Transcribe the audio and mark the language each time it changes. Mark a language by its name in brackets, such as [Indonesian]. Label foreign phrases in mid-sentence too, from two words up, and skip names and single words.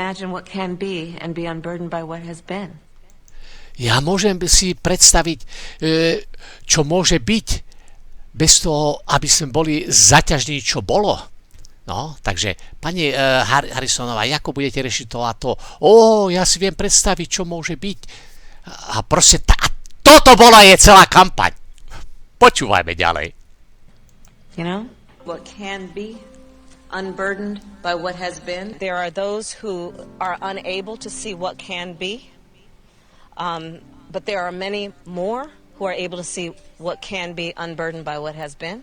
[Slovak] Ja môžem si predstaviť, čo môže byť bez toho, aby sme boli zaťažní, čo bolo. No, takže, pani Harrisonová, ako budete riešiť to a to? Ja si viem predstaviť, čo môže byť. A proste toto bola je celá kampaň. Počúvajme ďalej. [English] You know, what can be unburdened by what has been. There are those who are unable to see what can be. But there are many more who are able to see what can be unburdened by what has been.